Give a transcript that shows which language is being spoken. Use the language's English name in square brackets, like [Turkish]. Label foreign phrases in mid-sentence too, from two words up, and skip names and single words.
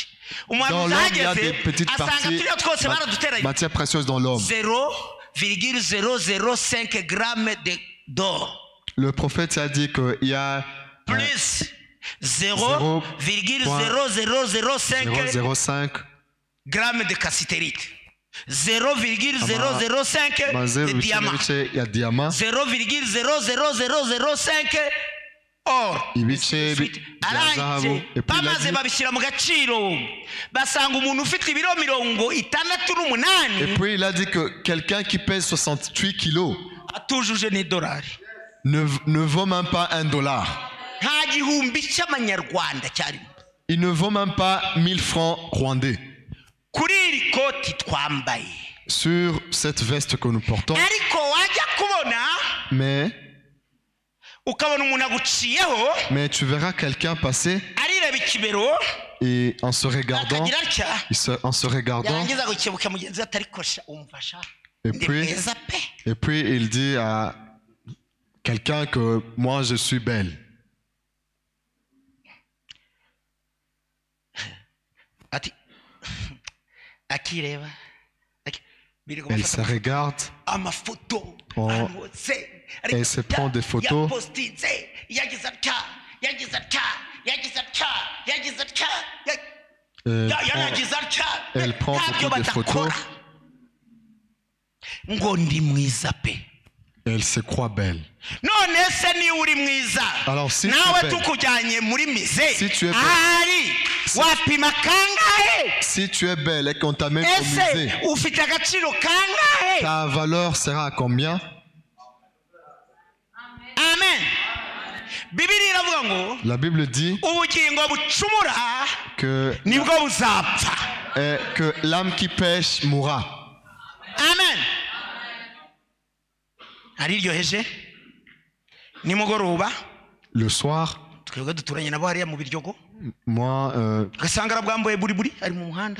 [French] dans [Kinyarwanda] umuhanuzi [French] l'homme, il y a [Kinyarwanda] ahageze [French] des petites [Kinyarwanda] asanga [French] parties, [Kinyarwanda] turiya twose baraduteranye [French] matières précieuses dans l'homme. 0,005 grammes d'or Le prophète a dit qu'il y a plus 0,0005 0,05 grammes de cassiterite 0,005 de diamant il y a diamant. 0,00005 or [Kinyarwanda] Ibice bya zahabu. arangije [French] Et puis il a [Kinyarwanda] bamaze [French] dit, [Kinyarwanda] babishyira mu gaciro basanga umuntu ufite ibiro 68 [French] et puis il a dit que quelqu'un qui pèse 68 kilos [Kinyarwanda] atujuje n'idolari [French] ne vaut même pas $1. [Kinyarwanda] nta gihumbi cy'amanyarwanda cyarimo [French] Il ne vaut même pas 1000 francs rwandais. [Kinyarwanda] kuri iri koti twambaye, [French] Sur cette veste que nous portons. [Kinyarwanda] ariko wajya kubona [French] Mais [Kinyarwanda] ukabona umuntu aguciyeho [French] tu verras quelqu'un passer [Kinyarwanda] arireba ikibero [French] et en se regardant, [Kinyarwanda] akagira atya [French] en se regardant, [Kinyarwanda] yarangiza gukebuka mugenzi we atari kosha umfasha [French] et [Kinyarwanda] ndi [French] puis, [Kinyarwanda] mwiza pe. [French] il dit à quelqu'un que moi je suis belle. [Kinyarwanda] Ati akireba [French] Elle se regarde, [Kinyarwanda] amafoto Oh. ahantu hose, ariko [French] Elle se prend des photos. [Kinyarwanda] yapostinze yagize atya yagize atya yagize atya yagize atya yanagize atya [French] elle prend [Kinyarwanda] ntabyo [French] beaucoup de [Kinyarwanda] badakora [French] photos. [Kinyarwanda] ngo ndi mwiza pe. [French] Elle se croit belle. [Kinyarwanda] none se niba uri mwiza [French] Alors, si tu [Kinyarwanda] nawe [French] es belle, [Kinyarwanda] tukujyanye muri mise [French] Si tu es belle, [Kinyarwanda] ahari wapima kangahe? [French] si tu es belle et qu'on t'amène au [Kinyarwanda] ese [French] musée, [Kinyarwanda] ufite agaciro kangahe? [French] ta valeur sera à combien? [Kinyarwanda] amen. Bibiliya iravuga ngo [French] La Bible dit [Kinyarwanda] ubugingo bucumura [French] que, [Kinyarwanda] nibwo buzapfa. [French] que l'âme qui pêche mourra. [Kinyarwanda] amen. ariryoheje nimugoroba [French] Le soir, [Kinyarwanda] twebwe duturanye nabo hariya mu Biryogo, [French] moi, [Kinyarwanda] ugasanga arabwambaye buri ari mu muhanda,